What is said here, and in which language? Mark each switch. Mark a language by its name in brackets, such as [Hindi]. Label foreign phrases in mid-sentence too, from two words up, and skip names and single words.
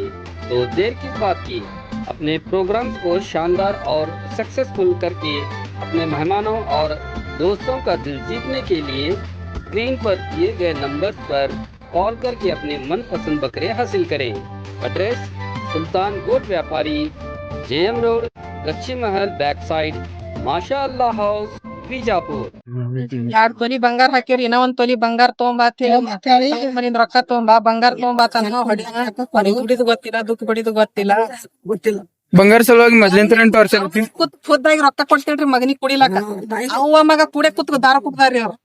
[Hindi] तो देर किस बात की, अपने प्रोग्राम्स को शानदार और सक्सेसफुल करके अपने मेहमानों और दोस्तों का दिल जीतने के लिए स्क्रीन पर दिए गए नंबर पर कॉल करके अपने मनपसंद बकरे हासिल करें। एड्रेस सुल्तान गोट व्यापारी, जेएम रोड, कच्ची महल [English] back side, [Hindi] माशा अल्लाह हाउस, बीजापुर। [Kannada] 2 ತೊಲಿ ಬಂಗಾರ ಹಾಕಿವ್ರಿ. ಇನ್ನ 1 ತೊಲಿ ಬಂಗಾರ ಮನಿಂದ ರೊಕ್ಕ ತಗೊಂಬಾ, ಬಂಗಾರ ತಗೊಂಬಾತನ. ಹೊಡಿದು ಗೊತ್ತಿಲ್ಲ, ದುಃಖ ಬಡಿದು ಗೊತ್ತಿಲ್ಲ. ಬಂಗಾರ ಸಲುವಾಗಿ ಮೊದ್ಲಿಂತ್ರ ಟಾರ್ಚರ್ ಐತಿ. ಖುದ್ದಾಗಿ ರೊಕ್ಕ ಕೊಡ್ತೇಳ್ರಿ ಮಗನಿಗೆ ಕುಡಿಲಕ್ಕ. ಅವ್ವ ಮಗ ಕೂಡೆ ಕೂತ್ ದಾರ ಕುಡ್ದಾರ್ರಿ ಅವ್ರು.